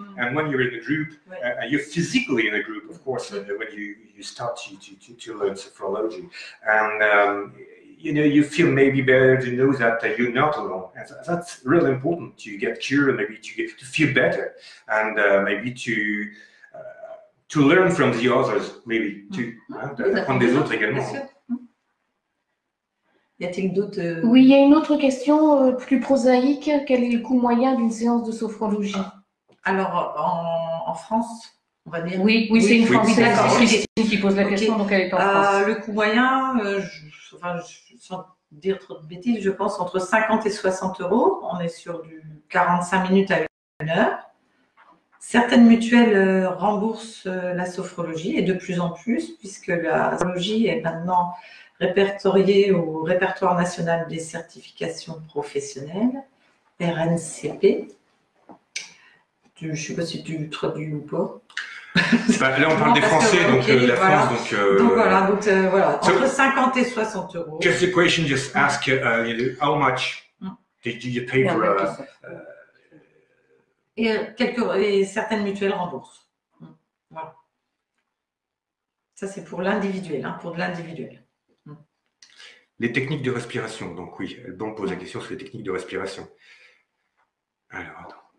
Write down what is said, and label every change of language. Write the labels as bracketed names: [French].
[English] And when you're in a group, you're physically in a group, of course, when you start to learn sophrology. And you feel maybe better to know that you're not alone. And that's really important to get cured, maybe to feel better, and maybe to learn from the others, maybe [French] d'apprendre des autres également. Y a-t-il d'autres Oui, il y a une autre question plus prosaïque. Quel est le coût moyen d'une séance de sophrologie? Alors, en France, on va dire. Oui, c'est une Française, d'accord, c'est Christine qui pose la question, donc elle est en France. Le coût moyen, sans dire trop de bêtises, je pense entre 50 et 60 euros. On est sur du 45 minutes à 1 heure. Certaines mutuelles remboursent la sophrologie, et de plus en plus, puisque la sophrologie est maintenant répertoriée au répertoire national des certifications professionnelles, RNCP. Je ne sais pas si tu traduis ou pas. Là, on parle des Français, donc la France. Donc voilà, entre 50 et 60 euros. [English] Just the question, just ask how much did you pay for [French] et certaines mutuelles remboursent. Voilà. Ça, c'est pour l'individuel, pour de l'individuel. Les techniques de respiration. Donc oui, Alban pose la question sur les techniques de respiration. Alors, attends.